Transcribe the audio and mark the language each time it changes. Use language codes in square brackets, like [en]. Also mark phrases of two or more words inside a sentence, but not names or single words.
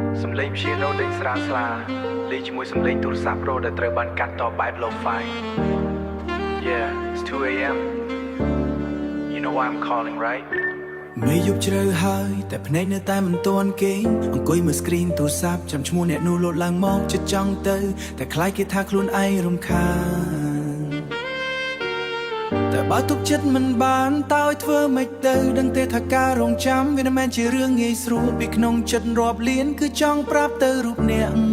[km] សំឡេងព្យាណូដេញស្រាលស្លាលេងជាមួយសំឡេងទូរស័ព្ទប្រូដែលត្រូវបានកាត់តបែប lo-fi [en] Yeah it's 2 AM You know why I'm calling right [km] មេយប់ជ្រៅហើយតែភ្នែកនៅតែមិនទាន់គេងអង្គុយមើល screen ទូរស័ព្ទចាំឈ្មោះអ្នកនោះលោតឡើងមកចិត្តចង់ទៅតែខ្លាចគេថាខ្លួនឯងរំខានតែបើទុកចិត្តមិនបានតើឲ្យធ្វើម៉េចទៅដឹងទេថាការរងចាំវាមិនមែនជារឿងងាយស្រួលពីក្នុងចិត្តរាប់លានគឺចង់ប្រាប់ទៅរូបអ្នក